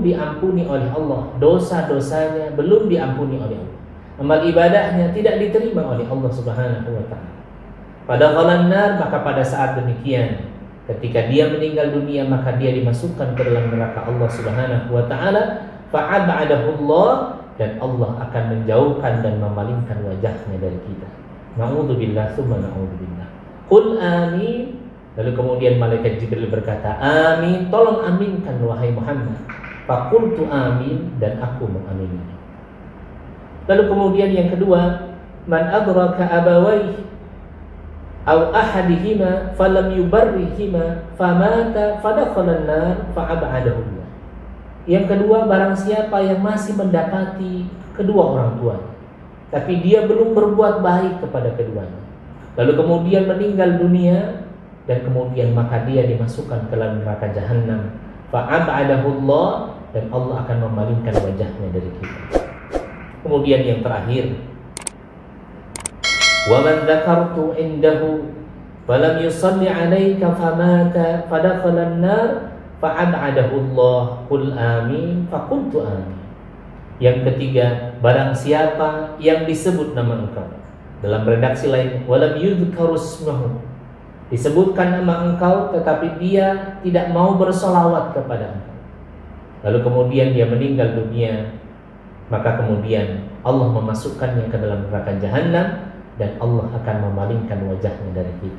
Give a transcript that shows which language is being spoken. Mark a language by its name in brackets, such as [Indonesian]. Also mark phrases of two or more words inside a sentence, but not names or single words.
[Indonesian] diampuni oleh Allah, dosa-dosanya belum diampuni oleh Allah, amal ibadahnya tidak diterima oleh Allah [Arabic] سبحانه وتعالى, [Indonesian] pada qalan nar, maka pada saat demikian ketika dia meninggal dunia maka dia dimasukkan ke dalam neraka Allah Subhanahu wa taala, [Arabic] فأبعده الله [Indonesian] dan Allah akan menjauhkan dan memalingkan wajahnya dari kita. [Arabic] نعوذ بالله ثم نعوذ بالله. قل آمين. [Indonesian] Lalu kemudian malaikat Jibril berkata, amin, tolong aminkan wahai Muhammad. [Arabic] فقلت آمين, [Indonesian] dan aku mengamininya. Lalu kemudian yang kedua, [Arabic] من أدرك أبويه أو أحدهما فلم يبرهما فمات فدخل النار فأبعده الله. [Indonesian] Yang kedua, barang siapa yang masih mendapati kedua orang tuanya tapi dia belum berbuat baik kepada keduanya, lalu kemudian meninggal dunia, dan kemudian maka dia dimasukkan ke dalam neraka jahanam, [Arabic] فأبعده الله, [Indonesian] dan Allah akan memalingkan wajahnya dari kita. Kemudian yang terakhir, [Arabic] ومن ذكرت عنده فلم يصل عليك فمات فدخل النار فأبعده الله، قل آمين، فقلت آمين. [Indonesian] Yang ketiga, barang siapa yang disebut nama engkau, dalam redaksi lain [Arabic] ولم يذكر اسمه, [Indonesian] disebutkan nama engkau tetapi dia tidak mau bersolawat kepada engkau, lalu kemudian dia meninggal dunia, maka kemudian Allah memasukkannya ke dalam neraka jahanam, dan Allah akan memalingkan wajahnya dari kita.